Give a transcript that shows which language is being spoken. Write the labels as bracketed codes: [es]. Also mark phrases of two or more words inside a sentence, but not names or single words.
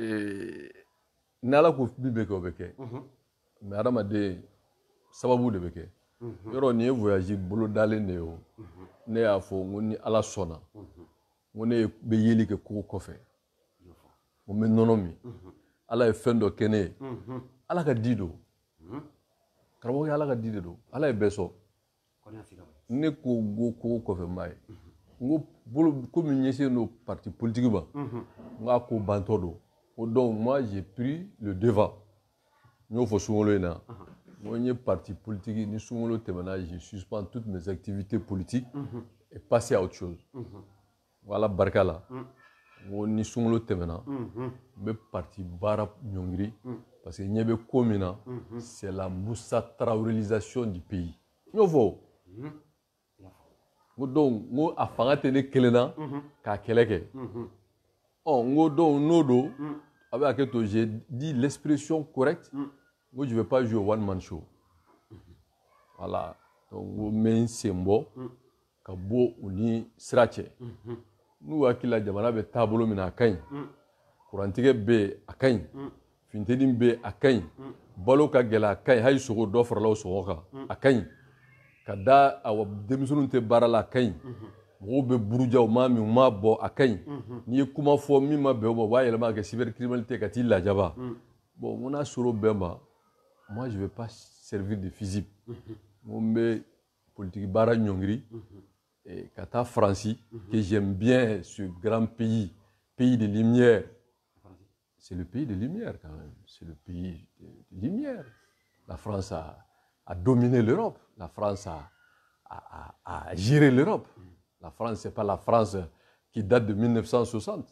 [bm] ni ala ko min bɛ kɛ o bɛ kɛ mais adamaden sababu de bɛ kɛ yɔrɔ nin ye voyage bolo dalen de ye o ne y'a fɔ n ko ni ala sɔnna n ko ne bɛ yeli kɛ kogo kɔfɛ n bɛ nɔnɔ min ala ye fɛn dɔ kɛ ne ye ala ka di don karamɔgɔ ye ala ka di de don ala ye bɛɛ sɔn ne ko kogo kɔfɛ n b'a ye n ko bolo komi ɲɛsinnen don [fr] parti politique [bm] ma n k'a ko bantɔ don ko [fr] donc moi j'ai pris le devant [bm] n y'o fɔ sunkalo in na moi n ye [fr] parti politique [bm] ni sunkalo tɛmɛna [fr] je suspends toutes mes activités politiques et passer à autre chose voilà [bm] barika la n ko ni sunkalo tɛmɛna n bɛ parti baara ɲɔngiri [fr] parce que [bm] ɲɛ bɛ ko min na [fr] c'est la Moussa Traorélisation du pays [bm] n y'o fɔ n ko donc n ko a fanga tɛ ne kelen na k'a kɛlɛ kɛ n ko donc n'o don a bɛ hakɛ to [fr] j'ai dit l'expression correcte [bm] n ko [fr] je vais pas jouer [en] one man show [fr] voilà donc [bm] n ko n bɛ n sen bɔ ka bɔ u ni sira cɛ n'u hakili la jamana bɛ taabolo min na a ka ɲi kurantigɛ bɛ yen a ka ɲi funteni bɛ yen a ka ɲi balo ka gɛlɛ a ka ɲi hali sogo dɔ farala o sɔngɔ kan a ka ɲi ka da denmisɛnninw tɛ baara la a ka ɲi mɔgɔw bɛ buruja u m'a min u m'a bɔ a ka ɲi n'i ye kuma fɔ min ma bɛn o ma u b'a yɛlɛma ka kɛ cybercriminalité ka t'i lajaba bon n ko n'a sɔrɔ o bɛɛ ma [fr] moi je vais pas servir de fusible [bm] n ko n bɛ politique baara ɲɔngiri ka taa Faransi [fr] que j'aime bien ce grand pays de lumière. C'est le pays de lumière quand même, c'est le pays de lumière. La France a dominé l'Europe, la France a géré l'Europe. La France, ce n'est pas la France qui date de 1960.